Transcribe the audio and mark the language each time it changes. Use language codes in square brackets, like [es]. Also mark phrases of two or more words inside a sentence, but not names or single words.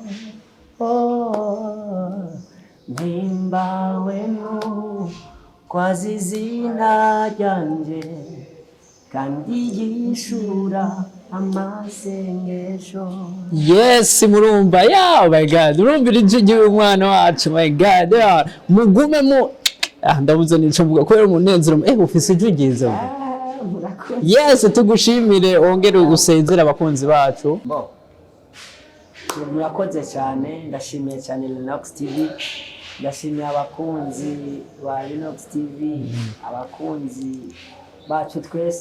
[rn] Oh, mpimbawe nuko azi izina ryanje kandi yishura amasengesho. Yes, murumva ya, [en] oh my god, [rn] urumvira ijwi umwana wacu, [en] my god, [rn] ya mugume mu ndabuze nico mvuga ko umunezero ufise ijwi ryiza. Yes, tugushimire ongere usezera abakunzi bacu. Murakoze cyane, ndashimiye cyane Linox TV, ndashimiye abakunzi ba Linox TV, abakunzi bacu twese.